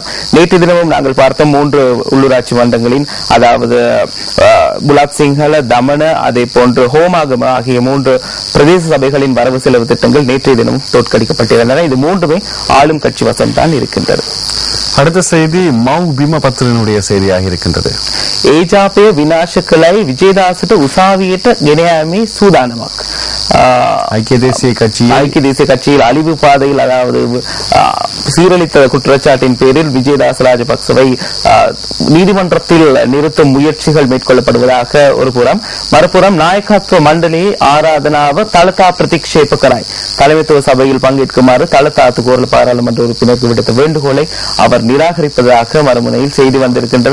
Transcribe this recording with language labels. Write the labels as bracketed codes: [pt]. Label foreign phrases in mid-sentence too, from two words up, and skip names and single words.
[ta] நேற்று தினமும் நாங்கள் பார்த்தோம் 3 உள்ளூராட்சி மன்றங்களின், அதாவது புலாத் சிங்கள, தமன, அதே போன்று ஹோமாகம ஆகிய 3 பிரதேச சபைகளின் வரவு செலவு திட்டங்கள் நேற்றைய தினமும் தோற்கடிக்கப்பட்டிருந்தன. இது 3மே ஆளும் கட்சி வசம் தான் இருக்கின்றது. அடுத்த செய்தி மவுங் பிம பத்திரிகையினுடைய செய்தியாக இருக்கின்றது. [si] ඒජාපය විනාශ කළයි විජේදාසට උසාවියට ගෙන යාමේ සූදානමක්. [ta] ஐக்கிய தேசிய கட்சியில் அழிவு பாதையில், அதாவது சீரழித்த குற்றச்சாட்டின் பேரில் விஜயதாஸ் ராஜபக்சவை நீதிமன்றத்தில் நிறுத்தும் முயற்சிகள் மேற்கொள்ளப்படுவதாக ஒரு புறம், மறுபுறம் [si] නායකත්ව මණ්ඩලයේ ආරාධනාව තලතා ප්‍රතික්ෂේප කරයි [ta] தலைமைத்துவ சபையில் பங்கேற்குமாறு தலதாத்து கோரல் பாராளுமன்ற உறுப்பினருக்கு விடுத்த வேண்டுகோளை அவர் நிராகரிப்பதாக மறுமுனையில் செய்தி வந்திருக்கின்றன.